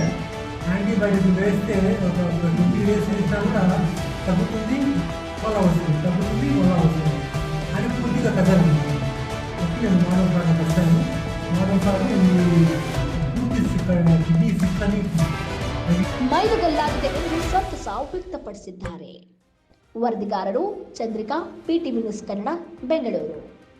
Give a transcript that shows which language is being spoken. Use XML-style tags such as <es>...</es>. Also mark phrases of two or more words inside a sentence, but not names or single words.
<te>యాంటీబయాటిక్ వేస్తే ఒక 20 days వేసినా తగ్గుతుంది, పొలా వస్తుంది అని పూర్తిగా తగ్గదు. నేను మానవ సార్ వస్తాను. మానవ సార్</te> <en>kidney cyst</en> <te>అని</te> <kn>ಮೈಲುಗಲ್ಲಾಗಿದೆ ಎಂದು ಸಂತಸ ವ್ಯಕ್ತಪಡಿಸಿದ್ದಾರೆ. ವರದಿಗಾರರು ಚಂದ್ರಿಕಾ, PTV ನ್ಯೂಸ್ ಕನ್ನಡ, ಬೆಂಗಳೂರು.</kn>